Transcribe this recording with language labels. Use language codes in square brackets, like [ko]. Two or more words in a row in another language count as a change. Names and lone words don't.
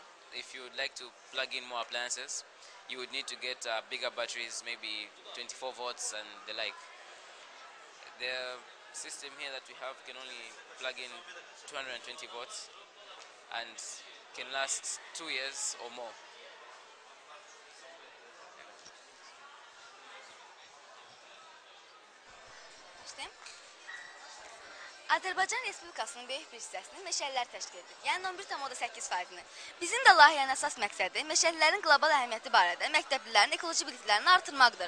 [en] If you would like to plug in more appliances, you would need to get bigger batteries, maybe 24 volts and the like. The system here that we have can only plug in 220 volts and can last 2 years or more. [az] Azərbaycan Respublikasının böyük bir hissəsini meşəllər təşkil edir. Yəni 11,8%-ni. Bizim də layihənin əsas məqsədi meşələrin qlobal əhəmiyyəti barədə məktəblilərin ekoloji biliklərini artırmaqdır.